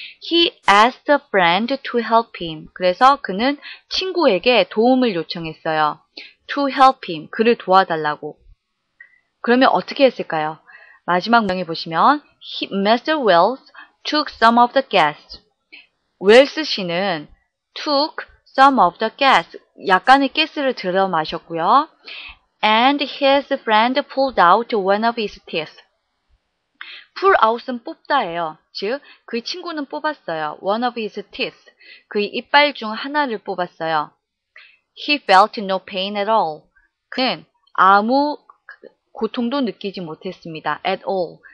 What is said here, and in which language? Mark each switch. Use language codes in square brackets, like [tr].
[en] He asked a friend to help him. [ko] 그래서 그는 친구에게 도움을 요청했어요. [en] To help him. [ko] 그를 도와달라고. 그러면 어떻게 했을까요? 마지막 문장에 보시면 [en] Mr. Wells took some of the gas. [ko] 웰스 씨는 [en] took some of the gas, [ko] 약간의 가스를 들어 마셨고요. [en] And his friend pulled out one of his teeth. pull out [ko] 은 뽑다예요. 즉, 그 친구는 뽑았어요. [en] one of his teeth, [ko] 그의 이빨 중 하나를 뽑았어요. [en] He felt no pain at all. [ko] 그는 아무 고통도 느끼지 못했습니다. [en] at all.